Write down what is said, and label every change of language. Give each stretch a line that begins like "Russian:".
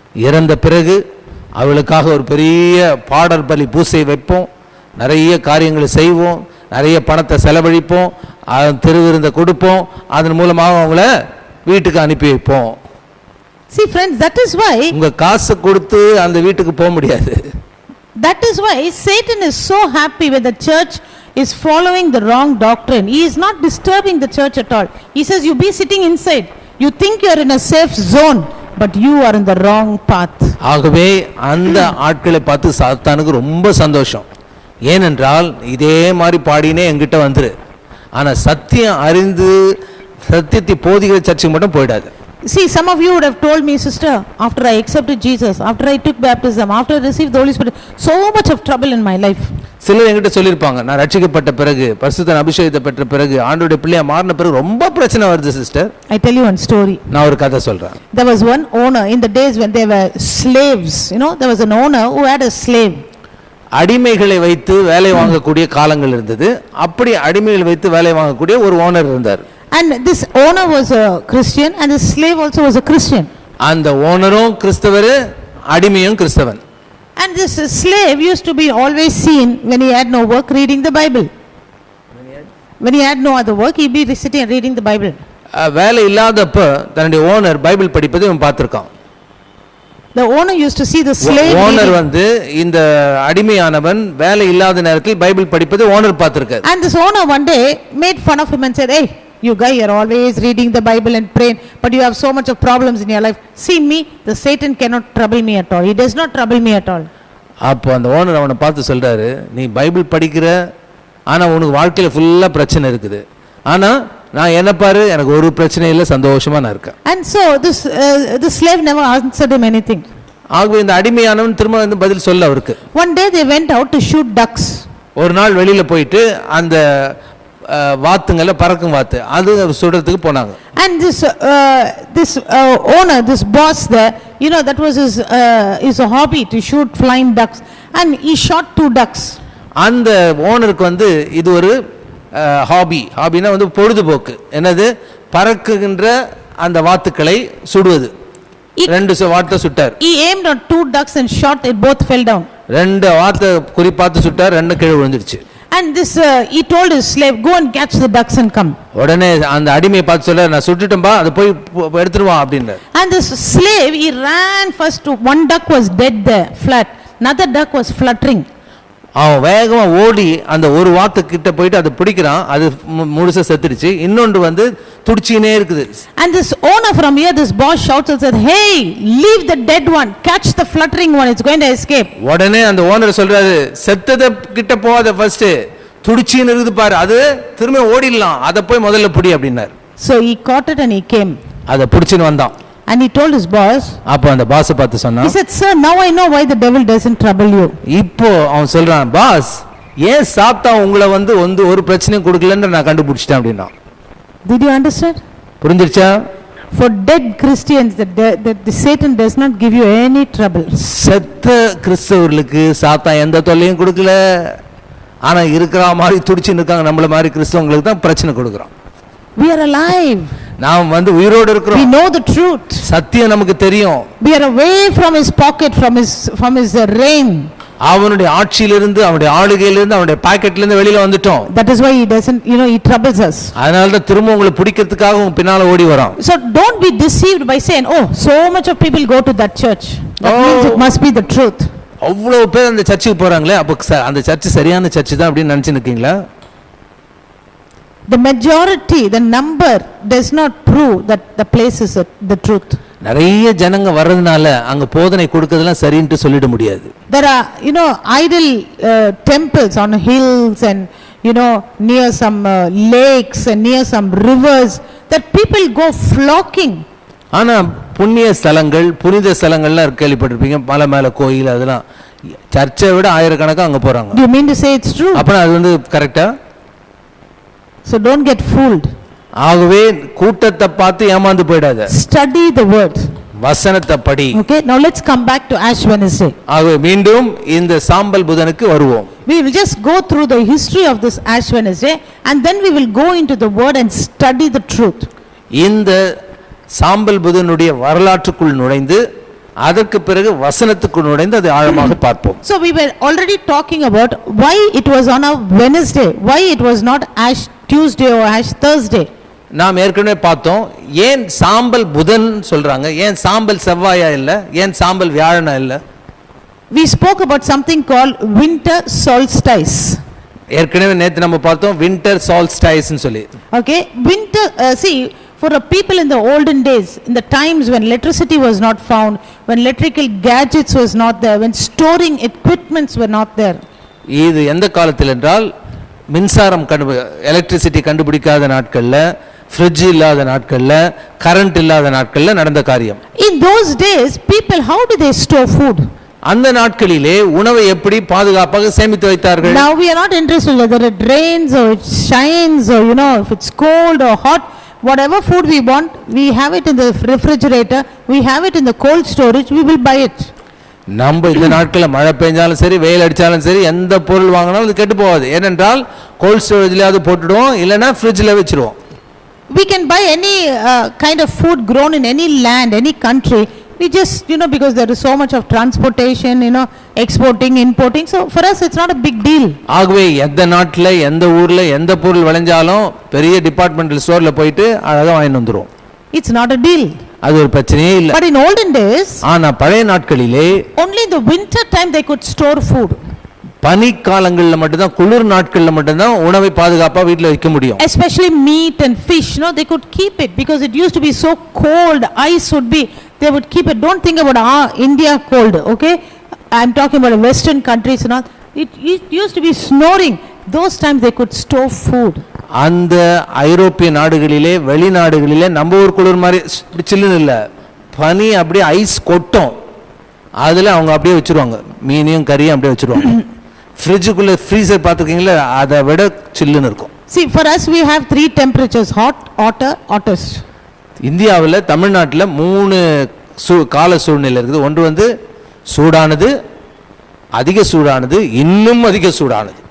Tamil: இறந்த பிறகு அவளுக்காக ஒரு பெரிய பாடல் பலி பூசை வைப்போம், நிறைய காரியங்களை செய்வோம், நிறைய பணத்தை செலவழிப்போம், திருவிருந்த கொடுப்போம், அதன் மூலமாக அவங்கள வீட்டுக்கு அனுப்பி வைப்போம்.
English: See friends, that is why
Tamil: உங்க காசு கொடுத்து அந்த வீட்டுக்கு போக முடியாது.
English: That is why Satan is so happy when the church is following the wrong doctrine. He is not disturbing the church at all. He says, you be sitting inside. You think you are in a safe zone, but you are in the wrong path.
Tamil: ஆகவே அந்த ஆட்களை பார்த்து சாத்தானுக்கு ரொம்ப சந்தோஷம். ஏனென்றால் இதே மாதிரி பாடினே என்கிட்ட வந்துரு, ஆனா சத்தியம் அறிந்து சத்தியத்தை போதிக்கிற சர்ச்சுக்கு மட்டும் போயிடாது.
English: See, some of you would have told me, sister, after I accepted Jesus, after I took baptism, after I received the Holy Spirit, so much of trouble in my life.
Tamil: சிலர் என்கிட்ட சொல்லியிருப்பாங்க, நான் ரட்சிக்கப்பட்ட பிறகு பரிசுத்த அபிஷேகத்தை பெற்ற பிறகு ஆண்டவருடைய பிள்ளையா மாறின பிறகு ரொம்ப பிரச்சனை வருது sister.
English: I tell you one story.
Tamil: நான் ஒரு கதை சொல்றேன்.
English: There was one owner in the days when there were slaves. There was an owner who had a slave.
Tamil: அடிமைகளை வைத்து வேலை வாங்கக்கூடிய காலங்கள் இருந்தது. அப்படி அடிமைகளை வைத்து வேலை வாங்கக்கூடிய ஒரு ஓனர் இருந்தார்.
English: And this owner was a Christian and the slave also was a Christian.
Tamil: அந்த ஓனரும் கிறிஸ்தவர், அடிமையும் கிறிஸ்தவன்.
English: And this slave used to be always seen when he had no work reading the Bible. When he had no other work, he'd be sitting and reading the Bible.
Tamil: வேலை இல்லாதப்ப தன்னுடைய owner Bible படிப்பதை இவன் பார்த்திருக்கான்.
English: The owner used to see the slave.
Tamil: Owner வந்து இந்த அடிமையானவன் வேலை இல்லாத நேரத்தில் Bible படிப்பதை owner பார்த்திருக்கார்.
English: And this owner one day made fun of him and said, "Hey, you guy, you're always reading the Bible and praying, but you have so much of problems in your life. See me, the Satan cannot trouble me at all. He does not trouble me at all."
Tamil: அப்போ அந்த owner அவனை பார்த்து சொல்றாரு, நீ Bible படிக்கிற, ஆனா உனக்கு வாழ்க்கையில ஃபுல்லா பிரச்சனை இருக்குது, ஆனா நான் என்ன பாரு, எனக்கு ஒரு பிரச்சனை இல்லை, சந்தோஷமா நான் இருக்கேன்.
English: And so this slave never answered him anything.
Tamil: ஆகவே இந்த அடிமையானவன் திரும்ப வந்து பதில் சொல்ல அவருக்கு.
English: One day they went out to shoot ducks.
Tamil: ஒரு நாள் வெளியில போயிட்டு அந்த வாத்துங்கள பறக்கும் வாத்து அது சுடுறதுக்கு போனாங்க.
English: And this owner, this boss there, that was his hobby to shoot flying ducks, and he shot 2 ducks.
Tamil: அந்த ஓனருக்கு வந்து இது ஒரு ஹாபினா வந்து பொழுதுபோக்கு. என்னது, பறக்குகின்ற அந்த வாத்துக்களை சுடுவது. 2 வாத்தை சுட்டார்.
English: He aimed on 2 ducks and shot it, both fell down.
Tamil: 2 வாத்தை குறிப்பாத்து சுட்டார், 2 கீழே விழுந்துருச்சு.
English: And this he told his slave, go and catch the ducks and come.
Tamil: உடனே அந்த அடிமையை பார்த்து சொல்ல, நான் சுட்டுட்டேன்பா, அதை போய் எடுத்துட்டு வா அப்படின்னார்.
English: And this slave, he ran first to one duck was dead there, flat. Another duck was fluttering.
Tamil: அவன் வேகமா ஓடி அந்த ஒரு வாத்து கிட்ட போயிட்டு அதை பிடிக்கிறான், அது முழுசா செத்துடுச்சு. இன்னொன்று வந்து துடிச்சினே இருக்குது.
English: And this owner from here, this boss shouts and said, "Hey, leave the dead one, catch the fluttering one, it's going to escape."
Tamil: உடனே அந்த ஓனர் சொல்றாரு, செத்தத கிட்ட போகாத, ஃபர்ஸ்ட் துடிச்சின்னு இருக்குது பாரு, அது திரும்ப ஓடிடலாம், அதை போய் முதல்ல பிடி அப்படின்னார்.
English: So he caught it and he came.
Tamil: அதை பிடிச்சின்னு வந்தான்.
English: And he told his boss,
Tamil: அப்போ அந்த பாஸ் பார்த்து சொன்னான்,
English: he said, "Sir, now I know why the devil doesn't trouble you."
Tamil: இப்போ அவன் சொல்றான், பாஸ், ஏன் சாத்தான் உங்களை வந்து ஒரு பிரச்சனையும் கொடுக்கலன்னு நான் கண்டுபிடிச்சிட்டேன் அப்படின்னா.
English: Did you understand?
Tamil: புரிஞ்சிருச்சா?
English: For dead Christians, the Satan does not give you any trouble.
Tamil: செத்த கிறிஸ்தவர்களுக்கு சாத்தான் எந்த தொல்லையும் கொடுக்கல, ஆனா இருக்கிற மாதிரி துடிச்சுன்னு இருக்காங்க நம்மள மாதிரி கிறிஸ்தவங்களுக்கு தான் பிரச்சனை கொடுக்குறான்.
English: We are alive.
Tamil: நாம் வந்து உயிரோடு இருக்கிறோம்.
English: We know the truth.
Tamil: சத்தியம் நமக்கு தெரியும்.
English: We are away from his pocket, from his reign.
Tamil: அவனுடைய ஆட்சியிலிருந்து, அவனுடைய ஆளுகையிலிருந்து, அவனுடைய பாக்கெட்ல இருந்து வெளியில வந்துட்டோம்.
English: That is why he doesn't, he troubles us.
Tamil: அதனால தான் திரும்ப உங்களை பிடிக்கிறதுக்காக உங்க பின்னால ஓடி வரான்.
English: So don't be deceived by saying, "Oh, so much of people go to that church." That means it must be the truth.
Tamil: அவ்வளவு பேர் அந்த சர்ச்சுக்கு போறாங்களே, அப்ப அந்த சர்ச் சரியான சர்ச் தான் அப்படின்னு நினைச்சு நிக்கீங்களா?
English: The majority, the number does not prove that the place is the truth.
Tamil: நிறைய ஜனங்க வர்றதுனால அங்க போதனை கொடுக்கிறதெல்லாம் சரின்னு சொல்லிட முடியாது.
English: There are idol temples on hills and near some lakes and near some rivers that people go flocking.
Tamil: ஆனா புண்ணிய ஸ்தலங்கள், புனித ஸ்தலங்கள்லாம் கேள்விப்பட்டிருப்பீங்க, மலை மேல கோயில், அதெல்லாம் சர்ச்சை விட ஆயிரக்கணக்கா அங்க போறாங்க.
English: Do you mean to say it's true?
Tamil: அப்ப அது வந்து கரெக்ட்டா?
English: So don't get fooled.
Tamil: ஆகவே கூட்டத்தை பார்த்து ஏமாந்து போய்டாத.
English: Study the word.
Tamil: வசனத்தை படி.
English: Okay, now let's come back to Ash Wednesday.
Tamil: ஆகவே மீண்டும் இந்த சாம்பல் புதனுக்கு வருவோம்.
English: We will just go through the history of this Ash Wednesday and then we will go into the word and study the truth.
Tamil: இந்த சாம்பல் புதனுடைய வரலாற்றுக்குள் நுழைந்து அதற்கு பிறகு வசனத்துக்குள் நுழைந்து அதை ஆழமாக பார்ப்போம்.
English: So we were already talking about why it was on a Wednesday, why it was not Ash Tuesday or Ash Thursday.
Tamil: நாம் ஏற்கனவே பார்த்தோம், ஏன் சாம்பல் புதன் சொல்றாங்க, ஏன் சாம்பல் செவ்வாயா இல்ல, ஏன் சாம்பல் வியாழனா இல்ல.
English: We spoke about something called winter solstice.
Tamil: ஏற்கனவே நேத்து நம்ம பார்த்தோம் வின்டர் சால்ஸ்டைஸ் னு சொல்லி.
English: Okay, winter, see, for the people in the olden days, in the times when electricity was not found, when electrical gadgets was not there, when storing equipments were not there.
Tamil: இது எந்த காலத்தில் என்றால் மின்சாரம் electricity கண்டுபிடிக்காத நாட்கள்ல, fridge இல்லாத நாட்கள்ல, current இல்லாத நாட்கள்ல நடந்த காரியம்.
English: In those days, people, how do they store food?
Tamil: அந்த நாட்களிலே உணவை எப்படி பாதுகாப்பாக சேமித்து வைத்தார்கள்?
English: Now we are not interested whether it rains or it shines or if it's cold or hot. Whatever food we want, we have it in the refrigerator, we have it in the cold storage, we will buy it.
Tamil: நம்ம இந்த நாட்களில் மழை பெஞ்சாலும் சரி வெயில் அடிச்சாலும் சரி எந்த பொருள் வாங்கினாலும் அது கெட்டு போகாது. ஏனென்றால் கோல்ட் ஸ்டோரேஜ்லயாவது போட்டுடுவோம், இல்லைன்னா ஃப்ரிட்ஜில் வச்சிருவோம்.
English: We can buy any kind of food grown in any land, any country. We just, because there is so much of transportation, exporting, importing. So for us it's not a big deal.
Tamil: ஆகவே எந்த நாட்டில் எந்த ஊர்ல எந்த பொருள் விளைஞ்சாலும் பெரிய departmental ஸ்டோர்ல போயிட்டு அழகா வாங்கிட்டு வந்துரும்.
English: It's not a deal.
Tamil: அது ஒரு பிரச்சனையே இல்ல.
English: But in olden days,
Tamil: ஆனா பழைய நாட்களிலே
English: only in the winter time they could store food.
Tamil: பனி காலங்கள்ல மட்டும் தான், குளிர் நாட்கள்ல மட்டும் தான் உணவை பாதுகாப்பா வீட்ல வைக்க முடியும்.
English: Especially meat and fish, they could keep it because it used to be so cold. Ice would be, they would keep it. Don't think about India cold, okay? I'm talking about western countries and all. It used to be snoring. Those times they could store food.
Tamil: அந்த ஐரோப்பிய நாடுகளிலே வெளிநாடுகளிலே நம்ம ஊர் குளிர் மாதிரி சில்லுன்னு இல்ல, பனி அப்படியே ஐஸ் கொட்டும். அதுல அவங்க அப்படியே வச்சிருவாங்க, மீனையும் கறியும் அப்படியே வச்சிருவாங்க. ஃப்ரிட்ஜுக்குள்ள ஃப்ரீசர் பார்த்துருக்கீங்களா, அதை விட சில்லுன்னு இருக்கும்.
English: See, for us we have 3 temperatures: hot, hotter, hottest.
Tamil: இந்தியாவில் தமிழ்நாட்டில் 3 கால சூழ்நிலை இருக்குது. ஒன்று சூடானது, அதிக சூடானது, இன்னும் அதிக சூடானது.